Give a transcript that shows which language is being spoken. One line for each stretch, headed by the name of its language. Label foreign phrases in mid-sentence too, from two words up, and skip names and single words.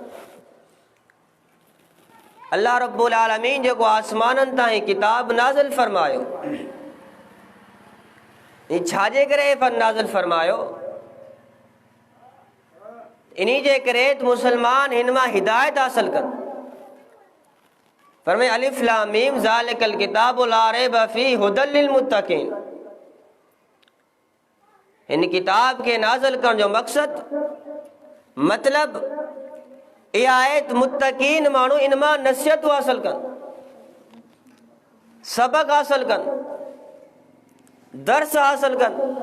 Sindhi: अल्लाह
Arabic: رب العالمين
Sindhi: जेको आसमाननि ताईं किताब नाज़िल फरमायो, ही छाजे करे नाज़िल फरमायो? इन्ही जे करे मुसलमान हिन मां हिदायत हासिल कनि।
Arabic: फरमाए الف لام ميم ذلك الكتاب لا ريب فيه هدى للمتقين.
Sindhi: हिन किताब के नाज़िल करण जो मक़सद मतलब इहा आहे त मुत्तक़ीन माण्हू इन मां नसीहत हासिल कनि, सबक हासिल कनि, दर्स हासिल कनि।